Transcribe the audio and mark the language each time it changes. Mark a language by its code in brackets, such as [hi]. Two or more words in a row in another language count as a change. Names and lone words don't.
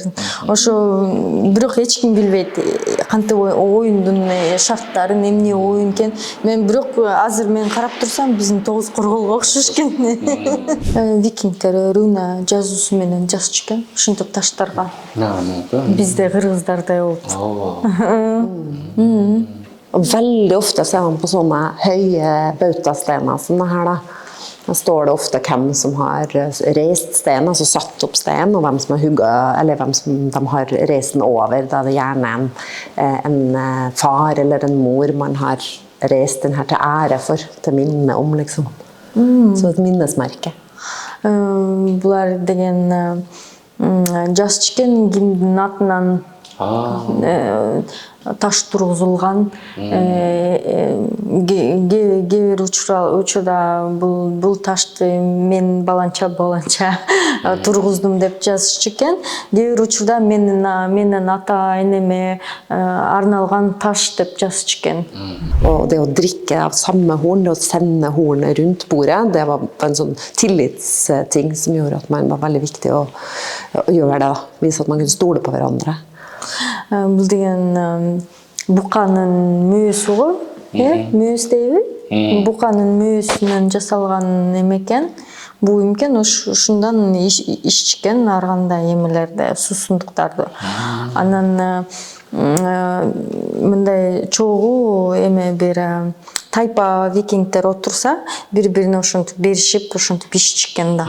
[ky] Ошо бирок эч ким билбейт кантип оюндун шарттарын, эмне оюн экен. Мен бирок азыр мен карап турсам биздин 9 корголго окшош экен. Викингдер руна жазуусу менен жазчу экен. Ушинтип таштарга. Бизде кыргыздардай болуп. [no] Og veldig ofte ser man på sånne høye bautastener som det her da. Da står det ofte hvem som har reist steinen, altså satt opp steinen, og hvem som har hugget, eller hvem som de har reist den over. Da er det gjerne en far eller en mor man har reist den her til ære for, til minne om liksom. Så et minnesmerke. [ky] Бұлар деген жасчыкен кимдин атынан таш тургузулган, кээ бир учурда бул ташты мен баланча тургуздум деп жазышчу экен. Кээ бир учурда менин ата энеме арналган таш деп жазышчу экен. [no] Og det å drikke av samme horn, det å sende hornet rundt bordet, det var en sånn tillitsting som gjorde at man var veldig viktig å gjøre det da. Vise at man kunne stole på hverandre. [ky] Бул деген буканын мүйөсү го, мүйөс дейби? Буканын мүйөсүнөн жасалган экен. Буюм экен, ушундан ичкен ар кандай эмелерди, суусундуктарды. Анан мындай чогуу эме бир тайпа викингдер отурса, бири-бирине ошентип беришип, ошентип ичишкен да.